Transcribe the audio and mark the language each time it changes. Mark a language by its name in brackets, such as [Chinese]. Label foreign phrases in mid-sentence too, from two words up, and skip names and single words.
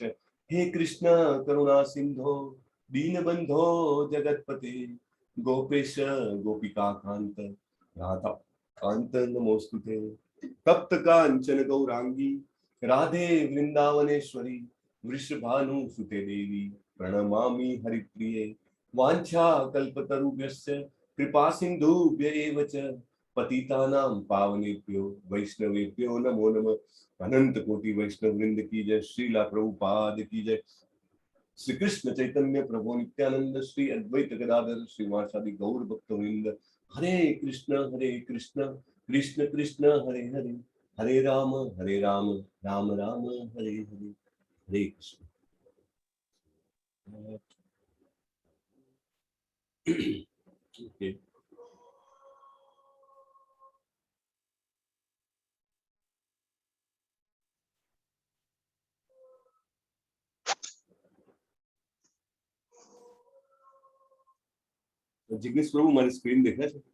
[Sanskrit] હે કૃષ્ણ કરુણા સિંધો દીનબંધો જગતપતે ગોપેશ ગોપિકા કાંત રાધા કાંત નમોસ્તુતે. તપ્ત કાંચન ગૌરાંગી રાધે વૃંદાવનેશ્વરી વૃષભાનુસુતે દેવી પ્રણમામિ હરિપ્રિયે. વાંછા કલ્પતરુભ્યશ્ચ कृपा सिंधुभ्य एव च पतितानां पावनेभ्यो वैष्णवेभ्यो नमो नमः. [Hindi] अनंत कोटि वैष्णव वृंद की जय. श्रीला प्रभुपाद की जय. [Sanskrit] श्री कृष्ण चैतन्य प्रभु नित्यानंद श्री अद्वैत गदाधर श्रीवासादि गौर भक्त वृंद. हरे कृष्ण कृष्ण कृष्ण हरे हरे, हरे राम राम राम हरे हरे. हरे कृष्ण. [English] Okay. [Gujarati] જિગ્નેશ પ્રભુ, મારી સ્ક્રીન દેખાય છે?